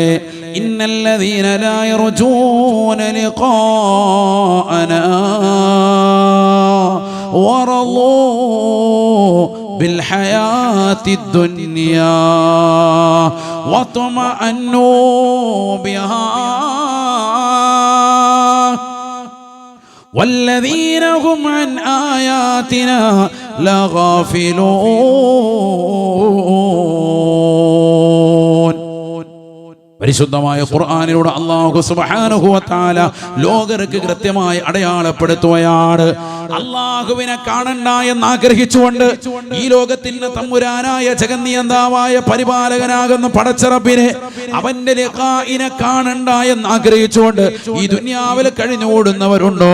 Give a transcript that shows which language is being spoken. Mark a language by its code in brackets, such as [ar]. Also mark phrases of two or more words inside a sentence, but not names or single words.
[ar] إن الذين لا يرجون لقاءنا ورضوا بالحياة الدنيا واطمأنوا بها والذين هم عن آياتنا لغافلون. [ml] പരിശുദ്ധമായ ഖുർആനിലൂടെ അല്ലാഹു [ar] سبحانه وتعالى [ml] ലോകർക്ക് കൃത്യമായി അടയാളപ്പെടുത്തുകയാണ്. അല്ലാഹുവിനെ കാണണ്ട എന്ന് ആഗ്രഹിച്ചുകൊണ്ട് ഈ ലോകത്തിന്റെ തമ്പുരാനായ ജഗന്നിയന്താവായ പരിപാലകനാകുന്ന പടച്ചറബിനെ, അവന്റെ ലിഖാഇനെ കാണണ്ട എന്ന് ആഗ്രഹിച്ചുകൊണ്ട് ഈ ദുനിയാവിൽ കഴിഞ്ഞോടുന്നവരുണ്ടോ?